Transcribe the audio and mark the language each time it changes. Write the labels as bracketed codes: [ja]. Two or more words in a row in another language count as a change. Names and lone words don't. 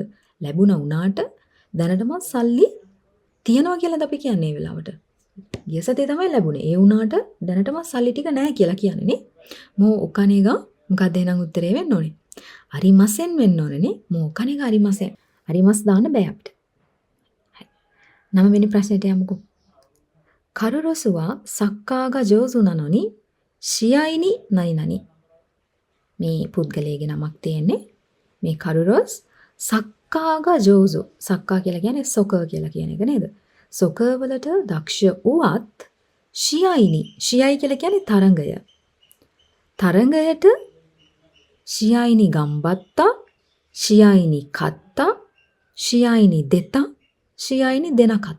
[si] ලැබුණා උනාට දැනටමත් සල්ලි තියනවා කියලාද අපි කියන්නේ මේ වෙලාවට. ගිය සතියේ තමයි ලැබුණේ. ඒ උනාට දැනටමත් සල්ලි ටික නැහැ කියලා කියන්නේ නේ. [ja] もうお金が [si] මොකක්ද එහෙනම් උත්තරේ වෙන්න ඕනේ? අරිමසෙන් වෙන්න ඕනේ නේ. [ja] もうお金がありません. [si] අරිමස් දාන්න බෑ අපිට. හරි. 9 වෙනි ප්‍රශ්නෙට යමුකෝ. [ja] カルロスはサッカーが上手なのに試合に何々 [si] මේ පුද්ගලයාගේ නමක් තියෙන්නේ. [ja] මේ カルロスサッカーが上手. [si] සක්කා කියලා කියන්නේ සොකර් කියලා කියන එක නේද? සොකර් වලට දක්ෂ වුවත් ෂියයිනි. ෂියයි කියලා කියන්නේ තරඟය. [ja] තරඟයට 試合にがんばった、試合に勝った、試合に出た、試合に出なかった.